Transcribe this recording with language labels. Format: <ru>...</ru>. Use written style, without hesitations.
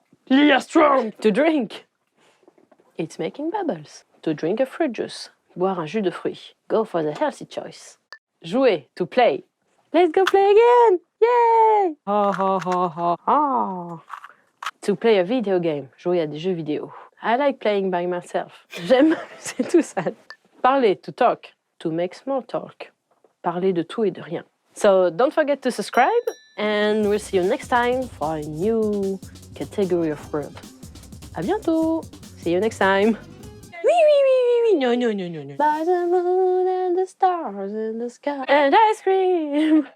<en>Leah Strong, to drink. It's making bubbles. To drink a fruit juice.</en> <fr>Boire un jus de fruits.</fr> <en>Go for the healthy choice. Jouer, to play. Let's go play again! Yay! Ha ha ha ha ha. To play a video game.</en> <fr>Jouer à des jeux vidéo.</fr> <en>I like playing by myself.</en> <fr>J'aime m'amuser tout seul.</fr> <en>Parler, to talk. To make small talk.</en> <fr>Parler de tout et de rien.</fr> <en>So don't forget to subscribe and we'll see you next time for a new category of word.</en> <fr>À bientôt!</fr> <en>See you next time! No, no, no, no, no. By the moon and the stars in the sky. And ice cream.</en>